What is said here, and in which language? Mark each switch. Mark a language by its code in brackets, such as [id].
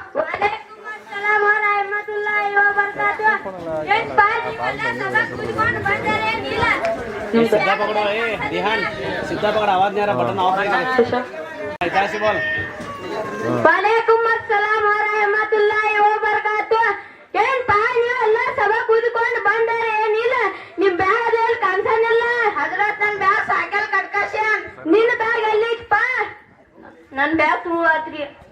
[ar] ವಾಲೇಕುಮ್ ಅಸ್ಸಲಾಂ ವ ರಹಮತುಲ್ಲಾಹಿ ವ ಬರಕಾತುಹು [kn] ಏನ್ ಬಾಯ್ ನೀವೆಲ್ಲ ಸಬಕ್ ಕುತ್ಕೊಂಡು ಬಂದರೆ ಇಲ್ಲ [hi] सीधा पकड़ो ए ध्यान सीधा पकड़ आवाज नहीं आ रहा बटन ऑफ है कैसे बोल [ar] ವಾಲೇಕುಮ್ ಅಸ್ಸಲಾಂ ವ ರಹಮತುಲ್ಲಾಹಿ ವ ಬರಕಾತುಹು [kn] ಏನ್ ಬಾಯ್ ನೀವೆಲ್ಲ ಸಬಕ್ ಕುತ್ಕೊಂಡು ಬಂದರೆ ಏನಿಲ್ಲ ನಿಮ್ ಬ್ಯಾಗಲ್ಲಿ ಕಾಣಿಸಲ್ಲ ಹಜರತ್ ನನ್ ಬ್ಯಾಗ್ ಸೈಕಲ್ ಕಟ್ಕಶ್ಯಾನ್ ನಿನ್ನ ಬ್ಯಾಗ್ ಎಲ್ಲಿತ್ತಪ್ಪ ನನ್ ಬ್ಯಾಗ್ ತುಳುವಾತ್ರಿ